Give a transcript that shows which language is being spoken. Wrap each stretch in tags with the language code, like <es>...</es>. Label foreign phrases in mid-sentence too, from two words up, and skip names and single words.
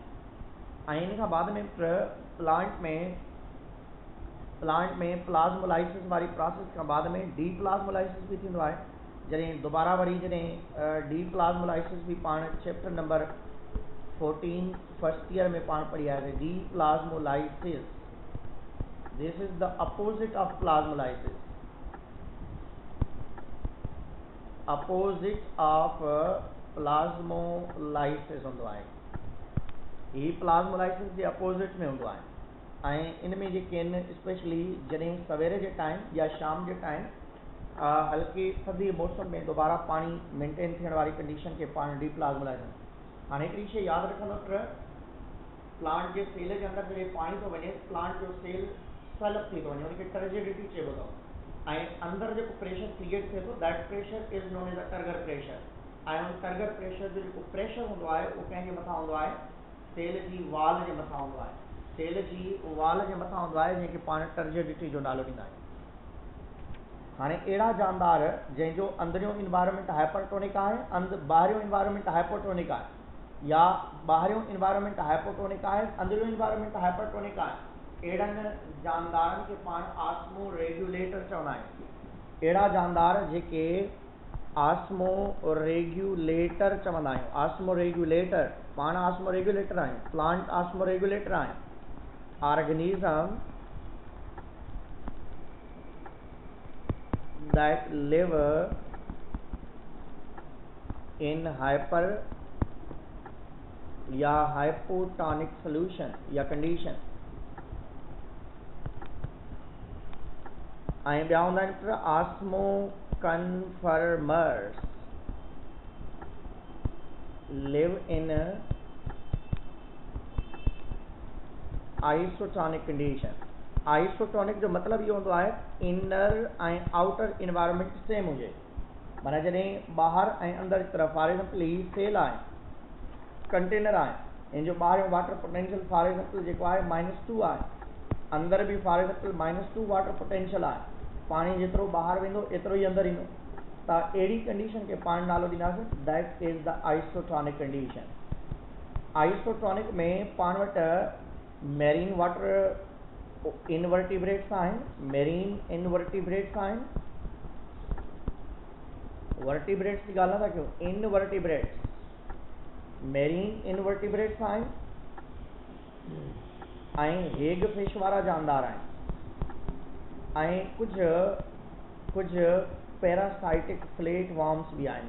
<sd>ऐं इन खां बाद में प्लांट में प्लाज़्मोलाइसिस वारी प्रोसेस खां बाद में डी प्लाज़्मोलाइसिस बि थींदो आहे। जॾहिं दोबारा वरी जॾहिं डी प्लाज़्मोलाइसिस बि पाण</sd> <en>chapter number 14 first year</en> <sd>में पाण पढ़ी आहे, डी प्लाज़्मोलाइसिस,</sd> <en>This is the opposite of plasmolysis. opposite of plasmolysis</en> <sd>हूंदो आहे, ही प्लाज़्मोलाइसिस जे अपोजिट में हूंदो आहे। ऐं इन में जेके आहिनि स्पेशली जॾहिं सवेरे जे टाइम या शाम जे टाइम हल्की थधी मौसम में दोबारा पाणी मेंटेन थियण वारी कंडीशन खे पाण डी प्लाज़्मोलाइसिस। हाणे हिकिड़ी शइ यादि रखंदो, प्लांट जे सेल जे अंदर जॾहिं पाणी थो वञे प्लांट जो सेल स्वेलअप थी थो वञे, उनखे टर्जिडिटी चइबो अथव। ऐं अंदर जेको प्रेशर क्रिएट थिए थो</sd> <en>that pressure is known as a turgor pressure.</en> <sd>ऐं उन</sd> <en>turgor pressure</en> <sd>जो जेको प्रेशर हूंदो आहे उहो कंहिंजे मथां हूंदो आहे, सेल जी वाल जे मथां हूंदो आहे, सेल जी वाल जे मथां हूंदो आहे, जंहिंखे पाण टर्जिडिटी जो नालो ॾींदा आहियूं। हाणे अहिड़ा जानदार जंहिंजो अंदरियों</sd> <en>environment hypertonic</en> <sd>आहे, ॿाहिरियों</sd> <en>environment hypotonic</en> <sd>आहे, या ॿाहिरियों</sd> <en>environment hypotonic</en> <sd>आहे, अंदरियों</sd> <en>environment hypertonic</en> <sd>आहे, अहिड़नि जानदारनि खे पाण आस्मो रेगुलेटर चवंदा आहियूं। अहिड़ा जानदार जेके आस्मो रेगुलेटर चवंदा आहियूं। आस्मो रेगुलेटर, पाण आस्मो रेगुलेटर आहियूं,</sd> <en>plant osmo regulator</en> <sd>आहिनि।</sd> <en>ऑर्गेनिज्म that live in hyper या hypotonic solution या condition,</en> <sd>ऐं ॿिया हूंदा आहिनि</sd> <en>osmo conformers live in isotonic condition.</en> <sd>आइसोटोनिक जो मतिलबु इहो हूंदो आहे इनर ऐं</sd> <en>outer environment same</en> <sd>हुजे, माना जॾहिं ॿाहिरि ऐं अंदरि जी तरफ़,</sd> <en>for example</en> <sd>ही सेल आहे, कंटेनर आहे, इन जो ॿाहिरियों</sd> <en>water potential for example</en> <sd>जेको आहे -2 आहे, अंदरि बि</sd> <en>for example -2 water potential</en> <sd>आहे, पाणी जेतिरो ॿाहिरि वेंदो एतिरो ई अंदरि ईंदो, त अहिड़ी कंडीशन खे पाण नालो ॾींदासीं</sd> <en>that is the isotonic condition.</en> <sd>आइसोटोनिक में पाण वटि</sd> <en>marine water invertebrates</en> <sd>आहिनि,</sd> <en>marine invertebrates</en> <sd>आहिनि, वर्टिब्रेट्स जी ॻाल्हि नथा कयूं, इनवर्टिब्रेट्स,</sd> <en>marine invertebrates</en> <sd>आहिनि, ऐं हेग फिश वारा जानदार आहिनि, ऐं कुझु</sd> <en>parasitic flat worms</en> <sd>बि आहिनि।</sd>